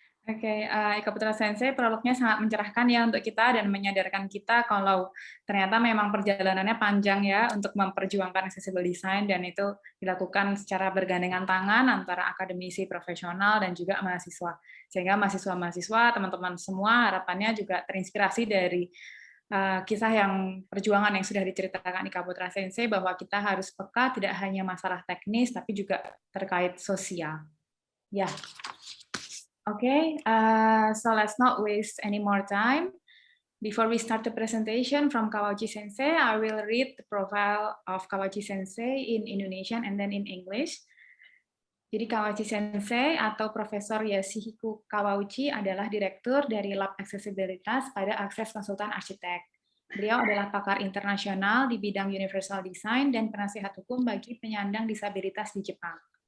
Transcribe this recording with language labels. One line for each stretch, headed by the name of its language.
Indonesian: Oke, Ikaputra Sensei, prolognya sangat mencerahkan ya untuk kita dan menyadarkan kita kalau ternyata memang perjalanannya panjang ya untuk memperjuangkan accessible design, dan itu dilakukan secara bergandengan tangan antara akademisi profesional dan juga mahasiswa. Sehingga mahasiswa-mahasiswa, teman-teman semua harapannya juga terinspirasi dari kisah yang perjuangan yang sudah diceritakan Ikaputra Sensei, bahwa kita harus peka tidak hanya masalah teknis tapi juga terkait sosial. Ya.
English: Okay, so let's not waste any more time. Before we start the presentation from Kawauchi Sensei, I will read the profile of Kawauchi Sensei in Indonesian and then in English.
Indonesian: Jadi Kawauchi Sensei atau Profesor Yoshihiko Kawauchi adalah Direktur dari Lab Aksesibilitas pada Akses Konsultan Arsitek. Beliau adalah pakar internasional di bidang Universal Design dan penasihat hukum bagi penyandang disabilitas di Jepang.